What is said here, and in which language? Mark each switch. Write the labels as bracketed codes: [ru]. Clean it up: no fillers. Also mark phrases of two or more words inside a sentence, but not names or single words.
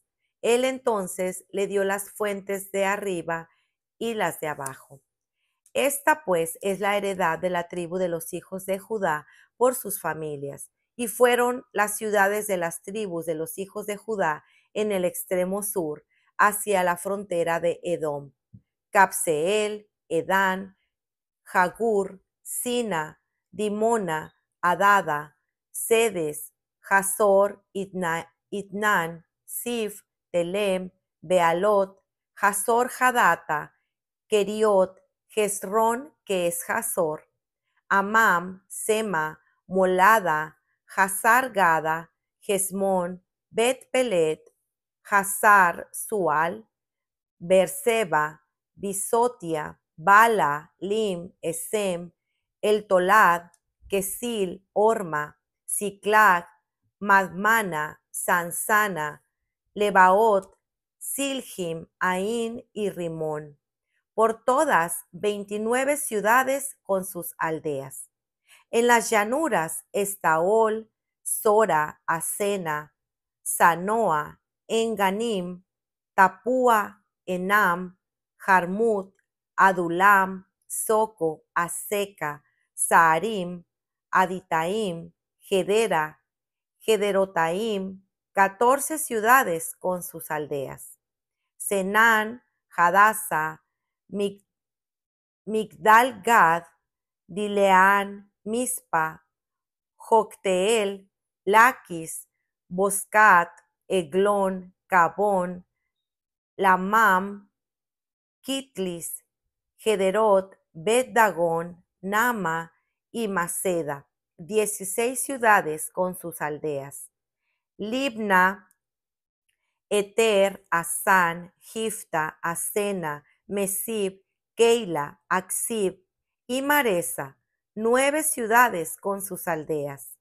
[es] Él entonces le dio las fuentes de arriba y las de abajo. Esta pues es la heredad de la tribu de los hijos de Judá por sus familias, y fueron las ciudades de las tribus de los hijos de Judá en el extremo sur, hacia la frontera de Edom: Cabseel, Edán, Jagur, Sina, Dimona, Adada, Sedes, Hazor, Itnan, Sif, Telem, Bealot, Hazor Hadata, Keriot, Hezrón, que es Hazor, Amam, Sema, Molada, Hazar Gada, Hezmón, Bet Pelet, Hazar Sual, Berseba, Bisotia, Bala, Lim, Esem, El Tolad, Kesil, Orma, Siclag, Madmana, Sansana, Lebaot, Silhim, Ain y Rimón, por todas 29 ciudades con sus aldeas. En las llanuras, Estaol, Sora, Asena, Sanoa, Enganim, Tapúa, Enam, Jarmut, Adulam, Soco, Aseca, Saarim, Aditaim, Gedera, Gederotaim, 14 ciudades con sus aldeas. Senán, Hadasa, Migdal Gad, Dileán, Mispa, Jocteel, Laquis, Boscat, Eglón, Cabón, Lamam, Kitlis, Gederot, Bet-Dagón, Nama y Maceda, 16 ciudades con sus aldeas. Libna, Eter, Asán, Gifta, Asena, Mesib, Keila, Aksib y Maresa, 9 ciudades con sus aldeas.